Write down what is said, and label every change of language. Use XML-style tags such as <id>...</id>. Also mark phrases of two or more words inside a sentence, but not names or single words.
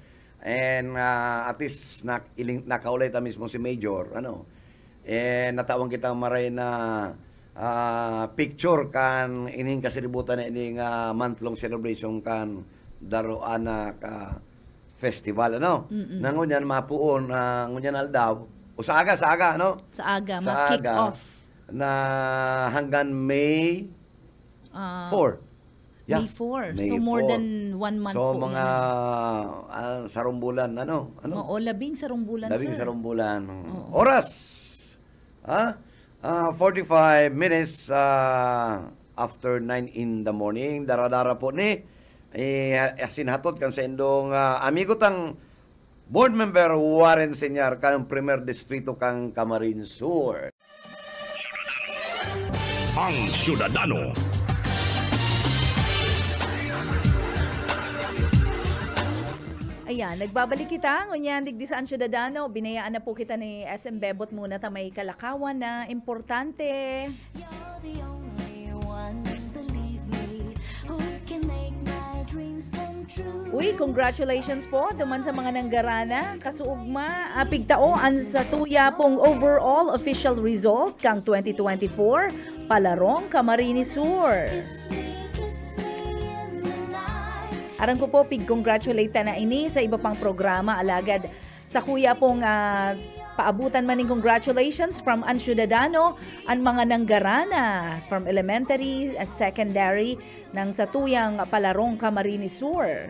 <bik>And at least nakaulay ta mismo si Major and natawang kita maray na picture kan ining kasilibutan na ining</bik> <en>month-long celebration</en> <bik>kan Daroanak Festival nangunyan mapuon ngunyan aldaw o sa aga Sa aga, sa</bik> <en>kick</en> <bik>aga,</bik> <en>off.</en> <bik>na hanggang May 4. May 4. May</bik> <en>So more 4. than 1 month</en> <bik>So po mga yan. sarong bulan Oo, labing sarong bulan, Labing sir. sarong bulan. Oras.</bik> <en>45 minutes after 9 in the morning.</en> <bik>Dara-dara po ni asinhatot kan sa indong amigo tang</bik> <en>board member</en> <bik>Warren Senyar kang Premier Distrito kang Camarines Sur. Ang Syudadano. Ayan, nagbabalik kita. Ngunyan, digdi saan Syudadano. Binayaan na po kita ni SM Bebot muna ta may kalakawan na importante.</bik> <en>You're the only one, believe me, who can make my dreams come true.</en> <bik>Uy, congratulations po duman sa mga nanggarana. Kasuugma, pigtao ang sa tuya pong overall official result kang 2024 Palarong Camarines Sur.</bik> <en>Kiss me in the night.</en> <bik>Aran ko po, pig-congratulate na ini sa iba pang programa. Alagad sa kuya pong paabutan maning</bik> <en>congratulations from</en> <bik>An Syudadano, ang mga nanggarana</bik> <en>from elementary, secondary,</en> <bik>ng sa tuyang Palarong Camarines Sur.</bik>